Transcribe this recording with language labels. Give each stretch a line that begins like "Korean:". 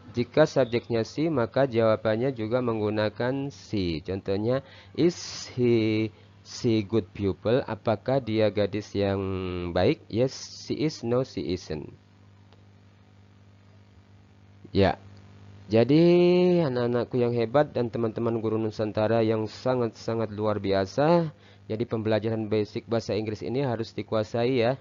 Indonesian: Jika subjeknya si, maka jawabannya juga menggunakan si.
English: Contohnya, is she good pupil?
Indonesian: Apakah dia gadis yang baik?
English: Yes, she is. No, she isn't.
Indonesian: Ya, jadi anak-anakku yang hebat dan teman-teman guru Nusantara yang sangat-sangat luar biasa. Jadi pembelajaran basic bahasa Inggris ini harus dikuasai ya.